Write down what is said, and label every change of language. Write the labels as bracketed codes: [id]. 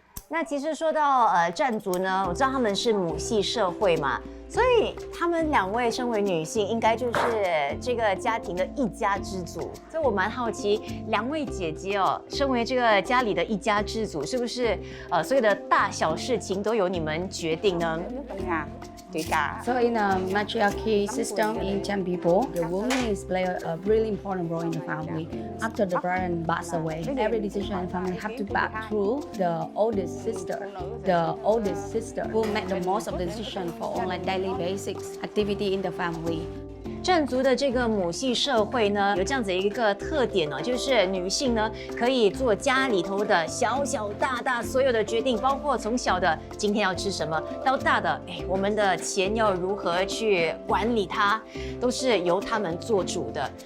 [zh] 那其实说到占族呢，我知道他们是母系社会嘛，所以他们2位身为女性，应该就是这个家庭的一家之主。所以我蛮好奇，2位姐姐哦，身为这个家里的一家之主，是不是所有的大小事情都由你们决定呢？ [en] So in a matriarchy system in Jambibo, the woman is play a really important role in the family. After the parent pass away, every decision in the family have to pass through the oldest sister. The oldest sister will make the most of the decision for all like daily basics activity in the family. [zh] 占族的这个母系社会呢，有这样子一个特点呢，就是女性呢可以做家里头的小小大大所有的决定，包括从小的今天要吃什么，到大的我们的钱要如何去管理它，都是由他们做主的。